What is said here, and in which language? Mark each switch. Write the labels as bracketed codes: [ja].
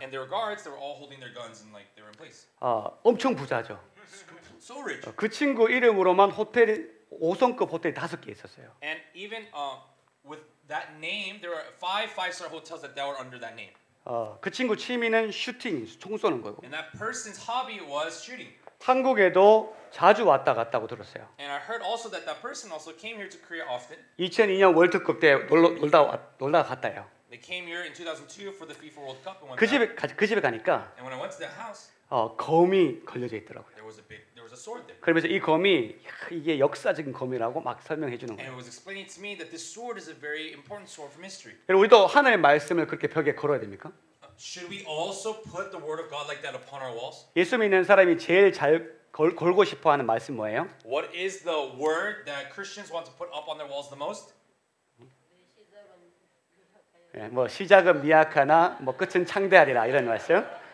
[en] And there were guards that were all holding their guns and like they were in place. [ko] 엄청 부자죠. [en] So rich. [ko] 그 친구 이름으로만 호텔 5성급 호텔이 5개 있었어요. [en] And even with that name, there were 5 5-star hotels that were under that name. [ko] 그 친구 취미는 슈팅, 총 쏘는 거고. [en] And that person's hobby was shooting. [ko] 한국에도 자주 왔다 갔다고 들었어요. [en] And I heard also that person also came here to Korea often. [ko] 2002년 월드컵 때 놀다 갔다요. [en] They came here in 2002 for the FIFA World Cup and went [ko] 그 집에 가니까 [en] And when I went to their house, [ko] 검이 걸려져 있더라고요. [en] there was a sword there. [ko] 그러면서 이 검이 이게 역사적인 검이라고 막 설명해 주는 [en] And [ko] 거예요. [en] it was explaining to me that this sword is a very important sword from history. [ko] 우리도 하나님의 말씀을 그렇게 벽에 걸어야 됩니까? [en] Should we also put the word of God like that upon our walls? [ko] 예수 믿는 사람이 제일 잘 걸고 싶어 하는 말씀 뭐예요? [en] What is the word that Christians want to put up on their walls the most? [ko] 뭐 시작은 미약하나 뭐 끝은 창대하리라 이런 말씀.